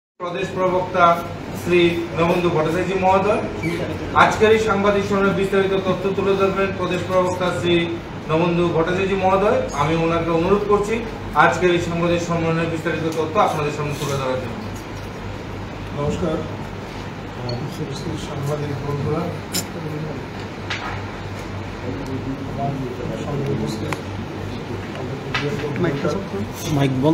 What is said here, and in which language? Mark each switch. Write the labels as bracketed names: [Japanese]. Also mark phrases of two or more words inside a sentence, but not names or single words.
[Bangla] প্রদেশ প্রবক্তা শ্রী নববন্ধু ভট্টাচার্য মহোদয় আজকের এই সাংবাদিক সম্মেলনে বিস্তারিত তথ্য তুলে ধরবেন প্রদেশ প্রবক্তা শ্রী নববন্ধু ভট্টাচার্য মহোদয়। আমি ওনাকে অনুরোধ করছি আজকের এই সাংবাদিক সম্মেলনের বিস্তারিত তথ্য আপনাদের সামনে তুলে ধরার জন্য। নমস্কার সাংবাদিক বন্ধুরা, মাইক বন্ধ,